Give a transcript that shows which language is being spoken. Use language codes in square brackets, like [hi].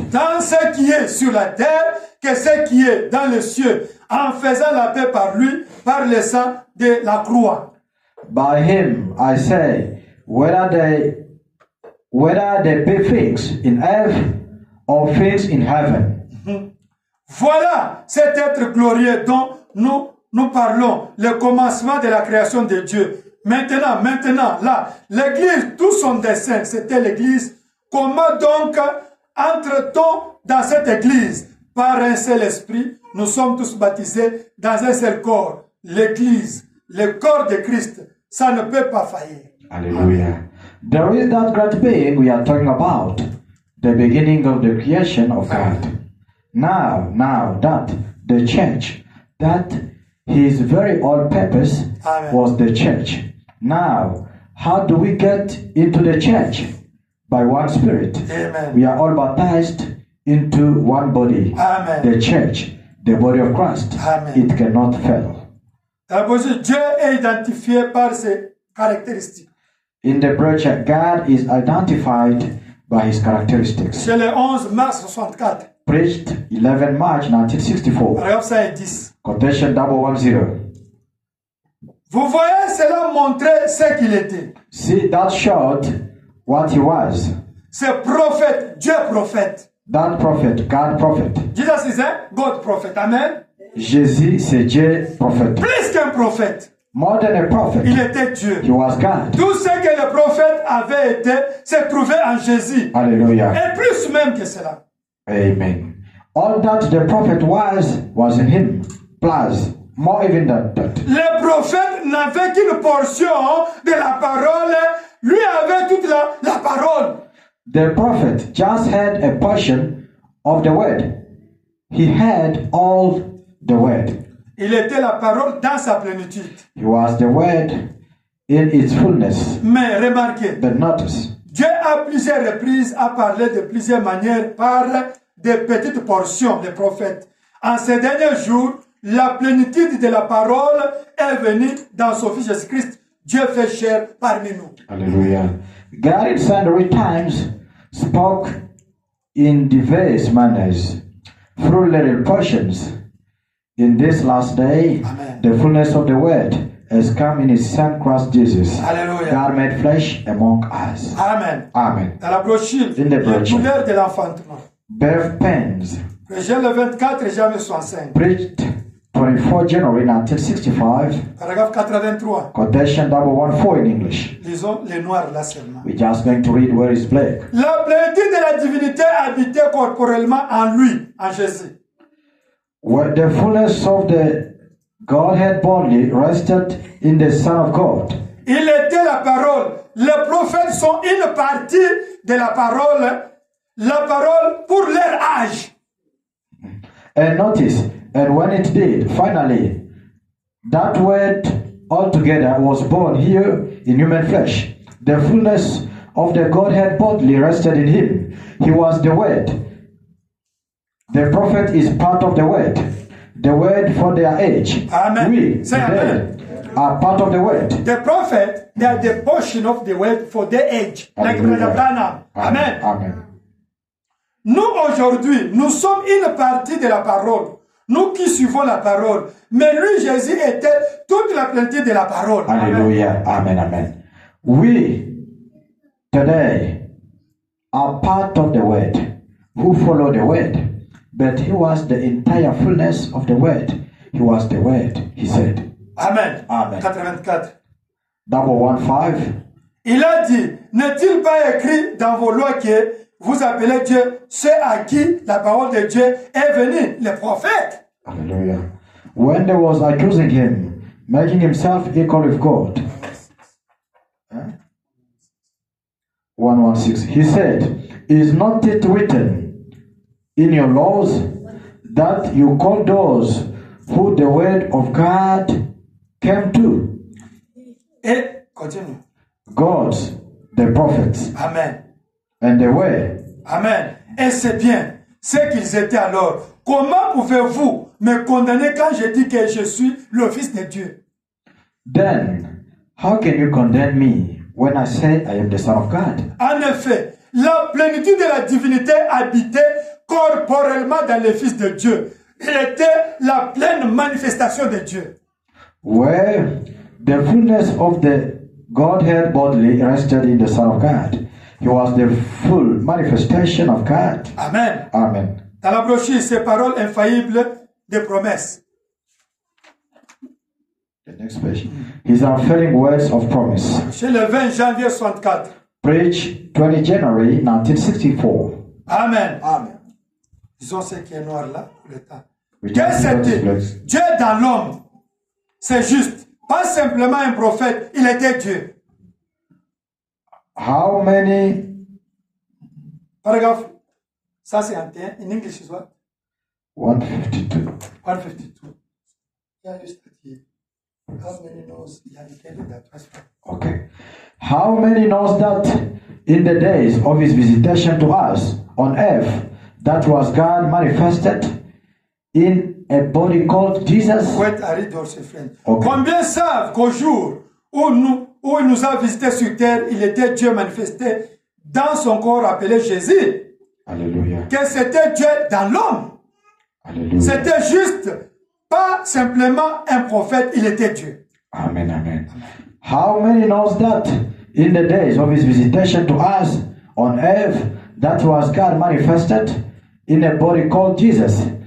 [fr] Dans ce qui est sur la terre, que ce qui est dans les cieux, en faisant la paix par lui, par le sang de la croix. [en] By him, I say, whether they be things in earth or things in heaven. [fr] Voilà cet être glorieux dont nous parlons, le commencement de la création de Dieu. Maintenant, là, l'Église, tout son dessein, c'était l'Église. Comment donc entre-t-on dans cette Église? Par un seul esprit, nous sommes tous baptisés dans un seul corps. L'Église, le corps de Christ, ça ne peut pas faillir. Hallelujah. [en] There is that great being we are talking about, the beginning of the creation of God. Now that the church, that his very own purpose Amen. was the church. Now, how do we get into the church? By one spirit. Amen. We are all baptized into one body. Amen. The church, the body of Christ. Amen. It cannot fail. [fr] Dieu est identifié par ses caractéristiques. [en] In the preacher, God is identified by his characteristics. [fr] C'est le 11 mars 64. [en] Preached 11 March 1964. [fr] Paragraphe 110. [en] Quotation 010. [fr] Vous voyez cela montrer ce qu'il était. [en] See, that showed what he was. [fr] C'est prophète, Dieu prophète. [en] That prophet, God prophet. Jesus is a God prophet. Amen. [fr] Jésus, c'est Dieu prophète. Plus qu'un prophète, [en] More than a prophet, [fr] il était Dieu. [en] he was God. [fr] Tout ce que le prophète avait été, s'est trouvé en Jésus. Hallelujah. Et plus même que cela. Amen. [en] All that the prophet was in him. Plus, more even than that. [fr] Le prophète n'avait qu'une portion de la parole. Lui avait toute la parole. [en] The prophet just had a portion of the word. He had all the word. [fr] Il était la parole dans sa plénitude. [en] He was the word in its fullness. [fr] Mais remarquez, [en] But notice, [fr] Dieu à plusieurs reprises a parlé de plusieurs manières par des petites portions des prophètes. En ces derniers jours, la plénitude de la parole est venue dans son Fils Jésus-Christ. Dieu fait chair parmi nous. hallelujah. [en] God in sundry times spoke in diverse manners through little portions. In this last day, Amen. the fullness of the word has come in his Son Christ Jesus. Alléluia. God made flesh among us. Amen. Amen. [fr] Dans la brochure, [en] In the [fr] les [en] brochure. [fr] douleurs de l'enfantement. [en] Birth pains, [fr] Projet le 24 janvier 65. [en] preached 24 January 1965. [fr] Paragraphe 83. [en] Quotation 114 in English. [fr] Lisons les noirs là seulement. [en] We're just going to read where is black. [fr] La plénitude de la divinité habitait corporellement en lui, en Jésus. [en] Where the fullness of the Godhead bodily rested in the Son of God. [fr] Il était la parole. Les prophètes sont une partie de la parole pour leur âge. [en] And notice, and when it did, finally, that word altogether was born here in human flesh. The fullness of the Godhead bodily rested in him. He was the word. The prophet is part of the word for their age. Amen. We, Say today, are part of the word. The prophet, they are the portion of the word for their age. Like Hallelujah. Brother Branham. Amen. Amen. [fr] Nous, aujourd'hui, nous sommes une partie de la parole. Nous qui suivons la parole. Mais lui, Jésus, était toute la plénitude de la parole. Hallelujah. Amen. Amen. [en] We, today, are part of the word, who follow the word. But he was the entire fullness of the word. He was the word, he said. Amen. Amen. 84. 115. [fr] Il a dit, n'est-il pas écrit dans vos lois que vous appelez Dieu ceux à qui la parole de Dieu est venue, les prophètes? Hallelujah. [en] When they was accusing him, making himself equal with God. 116. He said, is not it written in your laws that you call those who the word of God came to? [fr] Et, continue. [en] Gods, the prophets, Amen. and the word Amen. [fr] Et c'est bien ce qu'ils étaient alors. Comment pouvez-vous me condamner quand je dis que je suis le Fils de Dieu? [en] Then, how can you condemn me when I say I am the Son of God? [fr] En effet, la plénitude de la divinité habitait corporellement dans le Fils de Dieu. Il était la pleine manifestation de Dieu. [en] Where the fullness of the Godhead bodily rested in the Son of God. He was the full manifestation of God. Amen. Amen. [fr] Dans la brochure, ces paroles infaillibles des promesses. [en] The next page. His unfailing words of promise. [fr] Chez le 20 janvier 64. [en] Preached 20 January 1964. Amen. Amen. [fr] Disons ce qui est noir là, pour le temps. [en] We [fr] Qu'est-ce [en] don't [fr] que [en] know this [fr] Dieu dans l'homme. C'est juste. Pas simplement un prophète, il était Dieu. [en] How many? Paragraphe 151. In English is what? 152. 152. Yeah, you study. How many knows? Yeah, you can read that. Okay. How many knows that in the days of his visitation to us on earth, that was God manifested in a body called Jesus? Wait, I read also, friend. Okay. [fr] Combien savent qu'au jour où il nous a visités sur terre, il était Dieu manifesté dans son corps appelé Jésus? Hallelujah. Que c'était Dieu dans l'homme. Hallelujah. C'était juste, pas simplement un prophète, il était Dieu. Amen, amen. [en] How many knows that in the days of his visitation to us on earth, that was God manifested in a body called Jesus?